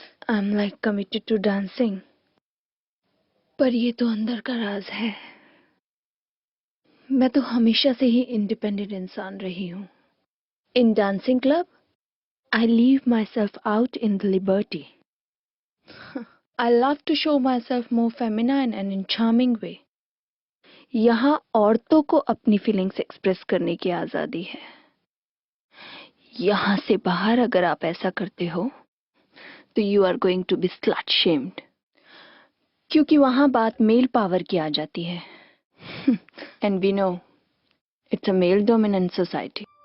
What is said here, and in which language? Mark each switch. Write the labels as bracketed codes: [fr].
[en] I am like committed to dancing. [hi] पर ये तो अंदर का राज है। मैं तो हमेशा से ही इंडिपेंडेंट इंसान रही हूँ। [en] In dancing club I leave myself out in the liberty. I love to show myself more feminine and in charming way. [hi] यहाँ औरतों को अपनी फीलिंग्स एक्सप्रेस करने की आजादी है। यहाँ से बाहर अगर आप ऐसा करते हो तो [en] you are going to be slut shamed. [hi] क्योंकि वहाँ बात मेल पावर की आ जाती है। [en] And we know it's a male dominant society.